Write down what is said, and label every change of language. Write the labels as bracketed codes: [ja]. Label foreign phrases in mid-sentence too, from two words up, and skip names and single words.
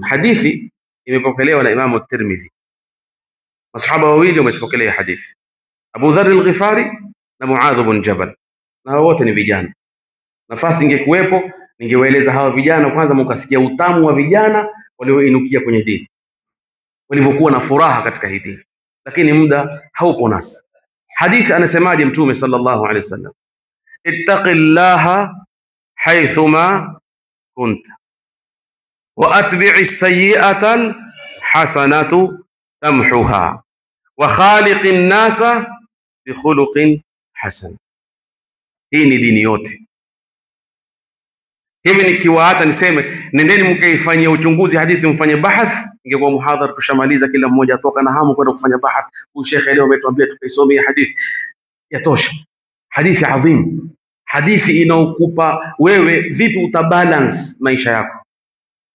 [sw] Hadithi imepokelewa na Imam at-Tirmidhi. Masahaba wawili wamepokelea hadithi, Abu Dharr al-Ghifari na Muadh ibn Jabal, na wote ni vijana. Nafasi ingekuwepo ningewaeleza hawa vijana kwanza, mkasikia utamu wa vijana walioinukia kwenye dini, walivyokuwa na furaha katika hii dini, lakini muda haupo nasi. Hadithi anasemaje mtume [ar] صلى الله عليه وسلم? اتق الله حيثما كنت وأتبع السيئة الحسنة تمحها وخالق الناس بخلق حسن. [sw] Hii ni dini yote. Hivi nikiwaacha niseme nendeni mkaifanyia uchunguzi hadithi, mfanye bahath, ingekuwa muhadhara tushamaliza, kila mmoja atoka na hamu kwenda kufanya bahath. Huyu shekhe leo ametuambia tukaisomea hadithi, yatosha. Hadithi adhim, hadithi inaokupa wewe vipi utabalance maisha yako.